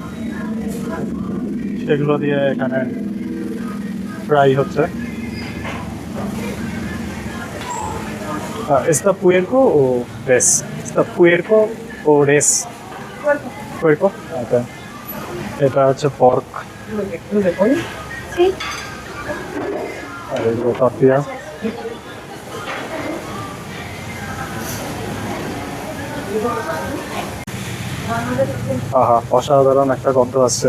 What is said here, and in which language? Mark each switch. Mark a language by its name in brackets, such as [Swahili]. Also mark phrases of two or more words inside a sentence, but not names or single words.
[Bangla] সেগুলো দিয়ে এখানে ফ্রাই হচ্ছে। [Spanish] ¿Está puerco o res? ¿Está puerco o res? Puerco. [Bangla] Okay. এটা হচ্ছে পর্ক। আর এগুলো টর্টিয়া। আহা, অসাধারণ একটা গন্ধ আসছে।